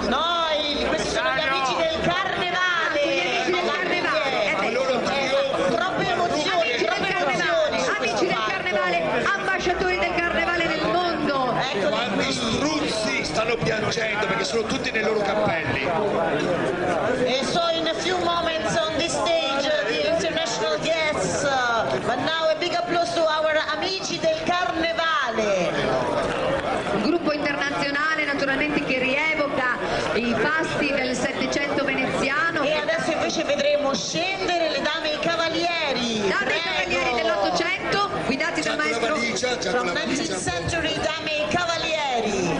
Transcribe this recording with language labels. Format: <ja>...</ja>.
<it>No, questi sono gli amici del Carnevale. Gli amici del Carnevale. Troppe emozioni, amici del Carnevale, ambasciatori del Carnevale nel mondo. Quanti struzzi stanno piangendo perché sono tutti nei loro cappelli.</it> <en>And so in a few moments on this stage the international guests, but now a big applause to our</en> <it>amici del Carnevale. Un gruppo internazionale naturalmente che rievoca i fasti del Settecento veneziano. E adesso invece vedremo scendere le dame e i cavalieri. Dame e cavalieri dell'Ottocento, guidati dal maestro</it> <en>From 19th century,</en> <it>dame e cavalieri.</it>